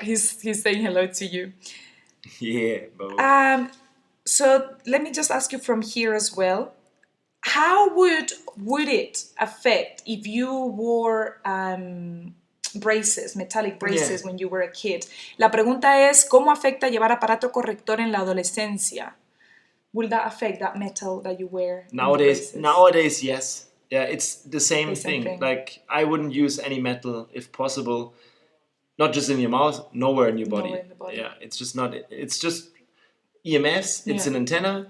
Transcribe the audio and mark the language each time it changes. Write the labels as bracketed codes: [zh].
[en] He's saying hello to you. Yeah, Bo. So, let me just ask you from here as well. How would it affect if you wore braces, metallic braces, when you were a kid? [es] La pregunta es, ¿cómo afecta llevar aparato corrector en la adolescencia? [en] Will that affect that metal that you wear? Nowadays, yes. Yeah, it's the same thing. Like, I wouldn't use any metal if possible. Not just in your mouth, nowhere in your body. Nowhere in the body. Yeah, it's just not. It's just EMFs. It's an antenna.